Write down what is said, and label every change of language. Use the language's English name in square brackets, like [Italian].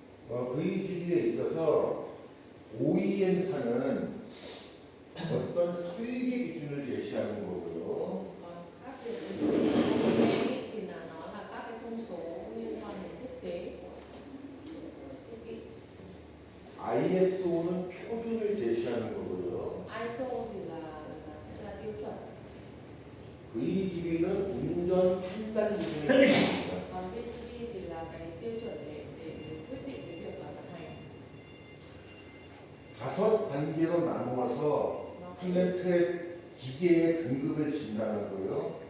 [Korean] VGB에 있어서 OEM사는 어떤 설계 기준을 제시하는 거고요. [Vietnamese] Còn các việc ấy thì là nó là các cái thông số liên quan đến thiết kế của thiết bị. [Korean] ISO는 표준을 제시하는 거고요. [Vietnamese] ISO thì là sẽ là tiêu chuẩn. [Korean] VGB는 운전 판단 기준을 제시합니다. [Vietnamese] Còn VCB thì là cái tiêu chuẩn để quyết định cái việc là vận hành. [Korean] 5단계로 나누어서 [Vietnamese] Nó sẽ [Korean] 플랜트의 기계의 등급을 진단하고요.